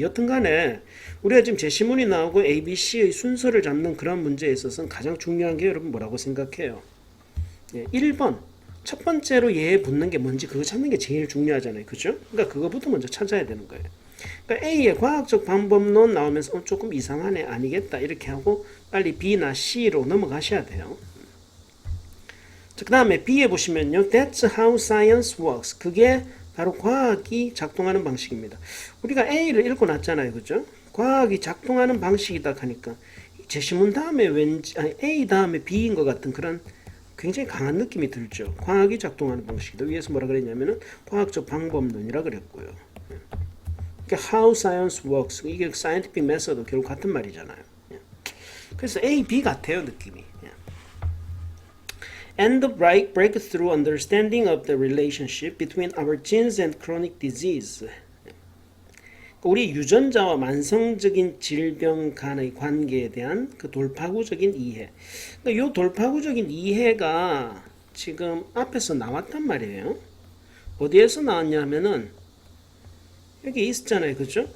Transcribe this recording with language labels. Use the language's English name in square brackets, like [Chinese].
[Korean] 여튼 간에 우리가 지금 제시문이 나오고 ABC의 순서를 잡는 그런 문제에 있어서는 가장 중요한 게 여러분 뭐라고 생각해요? 예, 1번 첫 번째로 얘에 붙는 게 뭔지 그거 찾는 게 제일 중요하잖아요. 그죠? 그러니까 그거부터 먼저 찾아야 되는 거예요. 그러니까 A의 과학적 방법론 나오면서 조금 이상하네, 아니겠다 이렇게 하고 빨리 B나 C로 넘어가셔야 돼요. 그 다음에 B에 보시면요, [English] That's how science works. [Korean] 그게 바로 과학이 작동하는 방식입니다. 우리가 A를 읽고 났잖아요. 그죠? 과학이 작동하는 방식이다 하니까 제시문 다음에 왠지 A 다음에 B인 것 같은 그런 굉장히 강한 느낌이 들죠. 과학이 작동하는 방식이다. 위에서 뭐라 그랬냐면은 과학적 방법론이라 그랬고요. 그러니까 [English] how science works, [Korean] 이게 scientific method도 결국 같은 말이잖아요. 그래서 A, B 같아요, 느낌이. [English] And the breakthrough understanding of the relationship between our genes and chronic disease. [Korean] 우리 유전자와 만성적인 질병 간의 관계에 대한 그 돌파구적인 이해. 그러니까 이 돌파구적인 이해가 지금 앞에서 나왔단 말이에요. 어디에서 나왔냐면은 여기 있었잖아요. 그죠?